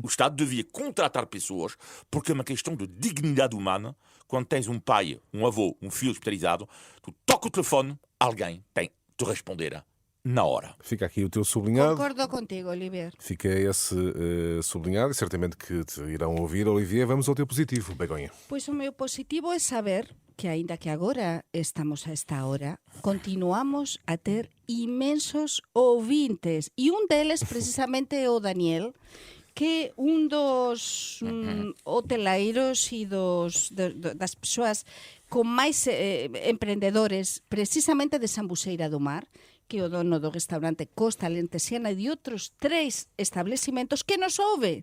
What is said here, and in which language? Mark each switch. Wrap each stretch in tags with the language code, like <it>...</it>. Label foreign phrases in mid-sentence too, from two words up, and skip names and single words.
<pt>o Estado devia contratar pessoas, porque é uma questão de dignidade humana. Quando tens um pai, um avô, um filho hospitalizado, tu toca o telefone, alguém tem de responder na hora. Fica aqui o teu sublinhado. Concordo contigo, Olivier. Fica esse sublinhado e certamente que te irão ouvir. Olivier, vamos ao teu positivo, Begonha.</pt> <gl>Pois o meu positivo é saber que, aínda que agora estamos a esta hora, continuamos a ter imensos ouvintes. E un deles, precisamente, é o Daniel, que un dos hoteleiros e das persoas con máis emprendedores, precisamente de Sambuceira do Mar, que é o dono do restaurante Costa Lentesiana e de outros 3 establecimentos que nos ouve.</gl>